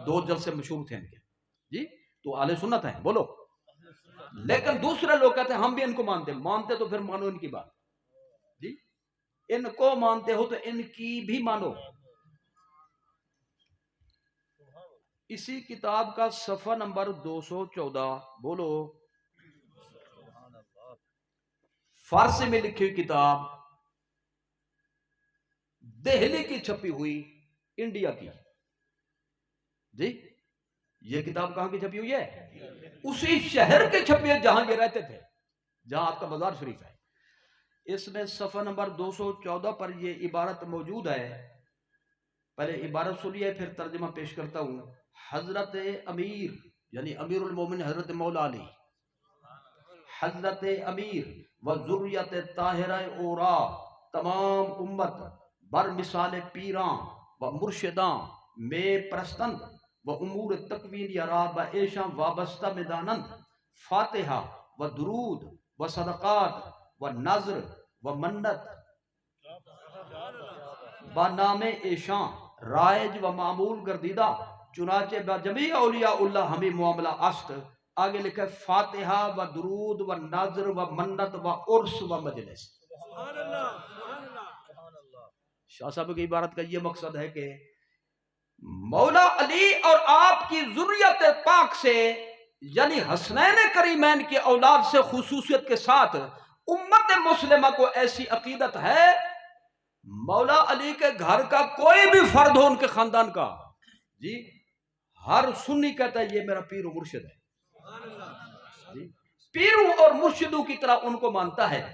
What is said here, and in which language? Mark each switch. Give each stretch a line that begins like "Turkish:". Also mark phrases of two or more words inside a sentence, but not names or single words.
Urdu: دو جلسے مشہور تھے ان کے جی۔ تو اہل سنت ہیں بولو. لیکن دوسرے لوگ کہتے ہیں ہم بھی ان کو مانتے تو پھر مانو ان کی بات جی، ان کو مانتے ہو تو ان کی بھی مانو. اسی کتاب کا صفحہ نمبر 214، بولو، فارسی میں لکھی ہوئی کتاب، دہلی کی چھپی ہوئی، انڈیا کی، جی یہ کتاب کہاں کی چھپی ہوئی ہے؟ اسی شہر کے چھپی ہے جہاں یہ رہتے تھے، جہاں آپ کا مزار شریف ہے۔ اس میں صفحہ نمبر 214 پر یہ عبارت موجود ہے، پہلے عبارت سنیے پھر ترجمہ پیش کرتا ہوں۔ حضرت امیر یعنی امیر المومن حضرت مولا علی،
Persian: حضرت امیر و ذریت طاہرہ اورا، تمام امت بر مثال پیران و مرشدان میں پرستند و امور تکوین یارا با ایشان وابستہ میدانند، فاتحہ و درود و صدقات و نظر و منت با نام ایشان رائج و معمول گردیدہ، چنانچہ با جمیع اولیاء اللہ ہمیں معاملہ است۔
Urdu: آگے لکھا ہے
Persian: فاتحہ و درود و نظر و منت و عرس و مجلس۔
Urdu: شاہ صاحب کی عبارت کا یہ مقصد ہے کہ مولا علی اور آپ کی ذریت پاک سے یعنی حسنین کریمین کی اولاد سے خصوصیت کے ساتھ امت مسلمہ کو ایسی عقیدت ہے، مولا علی کے گھر کا کوئی بھی فرد ہو ان کے خاندان کا، جی ہر سنی کہتا ہے یہ میرا پیر و مرشد ہے، جی پیروں اور مرشدوں کی طرح ان کو مانتا ہے۔